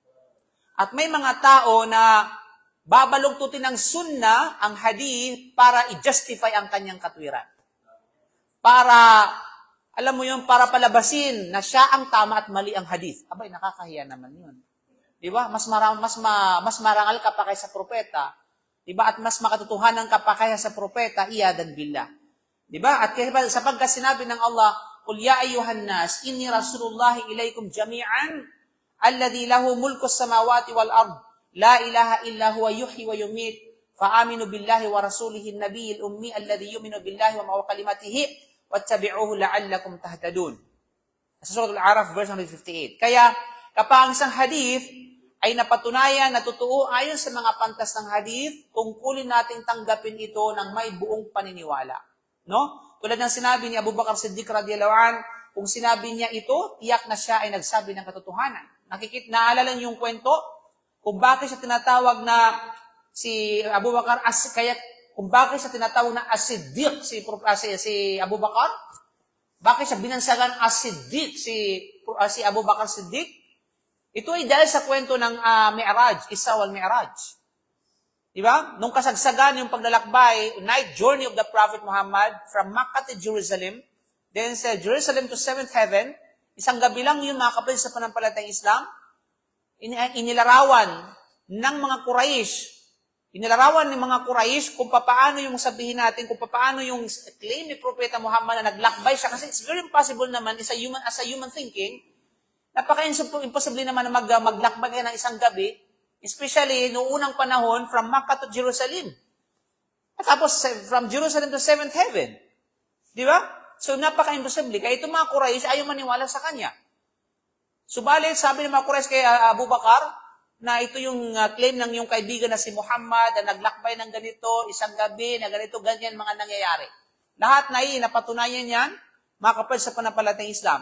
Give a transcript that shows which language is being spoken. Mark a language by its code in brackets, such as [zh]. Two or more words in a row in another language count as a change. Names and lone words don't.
[tl] At may mga tao na babalugtutin ng sunna, ang hadith, para i-justify ang kanyang katwiran. Para, alam mo yun, para palabasin na siya ang tama at mali ang hadith. Abay, nakakahiya naman yun. Diba? Mas marangal ka pa kaysa propeta. Diba? At mas makatotohanan ka pa kaysa sa propeta, [ar] عياذا بالله. [tl] Diba? At sapagkat sinabi ng Allah, [ar] "قل يا أيها الناس إني رسول الله إليكم جميعا الذي له ملك السماوات والأرض لا إله إلا هو يحيي ويميت فآمنوا بالله ورسوله النبي الأمي الذي يؤمن بالله وكلماته واتبعوه لعلكم تهتدون." [tl] Sa Surah Al-A'raf, verse 158. Kaya, kapag ang isang hadith ay napatunayan na totoo ayon sa mga pantas ng hadith, tungkulin nating tanggapin ito ng may buong paniniwala. No? Tulad ng sinabi ni Abu Bakar Siddiq [ar] رضي الله عن, [tl] kung sinabi niya ito, tiyak na siya ay nagsabi ng katotohanan. Naalala niyo yung kwento kung bakit siya tinatawag na si Abu Bakar kung bakit siya tinatawag na as-Siddiq si Abu Bakar? Bakit siya binansagan as-Siddiq si Abu Bakar Siddiq? Ito ay dahil sa kwento ng Mi'raj, Isra wal Mi'raj. Diba? Nung kasagsagan yung paglalakbay, [en] night journey of the Prophet Muhammad from Makkah to Jerusalem, then sa Jerusalem to 7th heaven, [tl] isang gabi lang yun, mga kapatid sa panampalatayang Islam, inilarawan ng mga Quraysh kung paano yung sabihin natin, kung paano yung claim ni Propeta Muhammad na naglakbay siya. [en] Kasi it's very impossible naman, as a human thinking, [tl] napaka-imposible naman na maglakbay ka ng isang gabi, especially noong unang panahon [en] from Makkah to Jerusalem. [tl] At tapos [en] from Jerusalem to 7th heaven. [tl] Di ba? So napaka-imposible. Kaya itong mga Quraysh ayaw maniwala sa kanya. Subalit, sabi ng mga Quraysh kay Abu Bakar, na ito yung claim ng yung kaibigan na si Muhammad na naglakbay ng ganito, isang gabi, na ganito, ganyan mga nangyayari. Lahat na napatunayan yan, mga kapatid sa panampalatayang Islam.